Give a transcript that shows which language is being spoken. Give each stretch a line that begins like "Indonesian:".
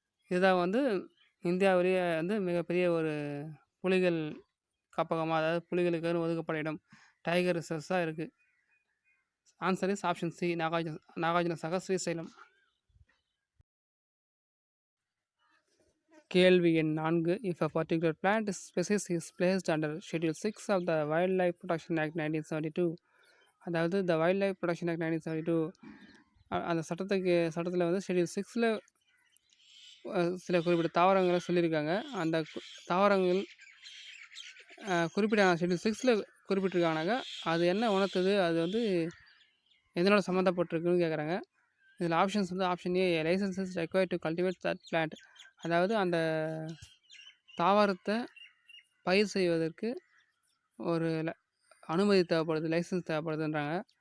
Tamil: இதுதான் வந்து இந்தியாவிலேயே வந்து மிகப்பெரிய ஒரு புலிகள் காப்பகமாக, அதாவது புலிகளுக்குன்னு ஒதுக்கப்பட்ட இடம் டைகர் ரிசர்வ்ஸ் தான் இருக்குது.
English: Answer is option C Nagarjuna Sagar Srisailam.
Tamil: கேள்வி எண் 4.
English: If a particular plant species is placed under Schedule 6 of the Wildlife Protection Act 1972, அதாவது the Wildlife Protection Act 1972
Tamil: அந்த சட்டத்தில் வந்து ஷெட்யூல் 6ல் சில குறிப்பிட்ட தாவரங்களை சொல்லியிருக்காங்க. அந்த தாவரங்கள் குறிப்பிட்ட ஷெட்யூல் 6ல் குறிப்பிட்டிருக்காங்கனாக்கா அது என்ன உணர்த்துது, அது வந்து எதனோட சம்மந்தப்பட்டிருக்குன்னு கேட்குறாங்க. இதில் ஆப்ஷன்ஸ் வந்து option A
English: license is required to cultivate that plant,
Tamil: அதாவது அந்த தாவரத்தை பயிர் செய்வதற்கு ஒரு அனுமதி தேவைப்படுது, லைசன்ஸ் தேவைப்படுதுன்றாங்க.